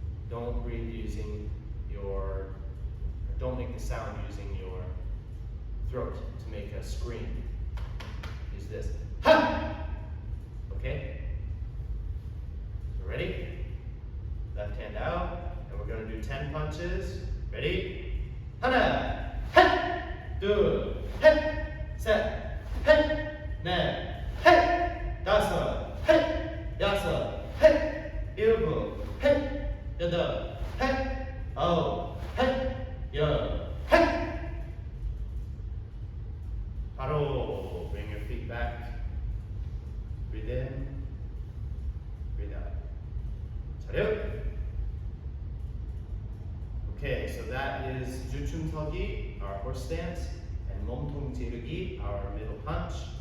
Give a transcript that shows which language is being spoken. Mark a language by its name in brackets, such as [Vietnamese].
[English] Don't breathe using your, don't make the sound using your throat to make a scream. Use this. Ha! Okay? Ready? Left hand out, and we're gonna do 10 punches. Ready? [Korean] 하나, 둘, 셋, 넷, 다섯, 여섯, 일곱, 여덟, 아홉, 열. 바로 [English] bring your feet back. Breathe in, breathe out. 차렷. Okay, so that is 주춤서기, our horse stance, and 몸통 지르기, our middle punch.